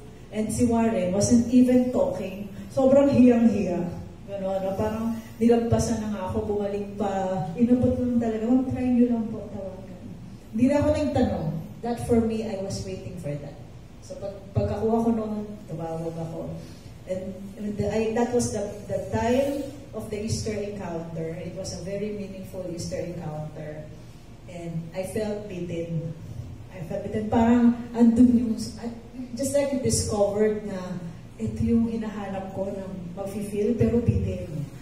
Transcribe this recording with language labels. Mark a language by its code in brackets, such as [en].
[en] And si Warren wasn't even talking. [tl] Sobrang hiyang-hiya. Gano'n, no? Parang nilampasan na nga ako, bumalik pa. Inabot lang talaga. Try nyo lang po, tawagan. Hindi na ako nagtanong. [en] That for me, I was waiting for that. [tl] So pagkakuha ko noon, tumawag ako. [en] And that was the time of the Easter encounter. It was a very meaningful Easter encounter. And I felt beaten. [tl] Parang andun yung, [en] just like I discovered [tl] na ito yung hinahanap ko na mag-feel, pero beaten.